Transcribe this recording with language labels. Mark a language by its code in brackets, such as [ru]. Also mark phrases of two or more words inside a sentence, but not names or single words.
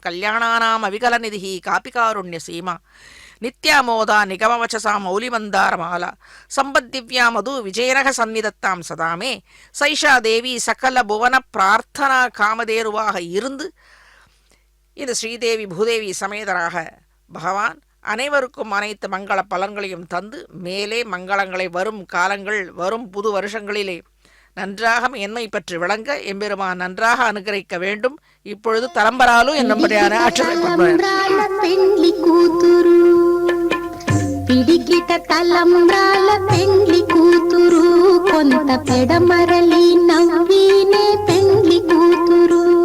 [sa] कल्याणानाम् अविकल निधिः कापिकारुण्य सीमा नित्यामोदा निगमवचसां मौलिमन्दारमाला सम्पद्दिव्या मधु विजयरघ सन्निधत्तां सदामे सैषा देवी सकल भुवन प्रार्थना [ta] காமதேருவாக இருந்து இது ஸ்ரீதேவி பூதேவி சமேதராக பகவான் அனைவருக்கும் அனைத்து மங்கள பலன்களையும் தந்து மேலே மங்களங்களை வரும் காலங்கள் வரும் புது வருஷங்களிலே நன்றாக என்னை பற்றி விளங்க எம்பெருமான் நன்றாக அனுகிரகிக்க வேண்டும். இப்பொழுது தலம்பராலு என்னும்படியான [te] పెండ్లి కూతురు పిడికిట తలంబ్రాల పెండ్లి కూతురు కొంత పెడమరలి నవ్వినే పెండ్లి కూతురు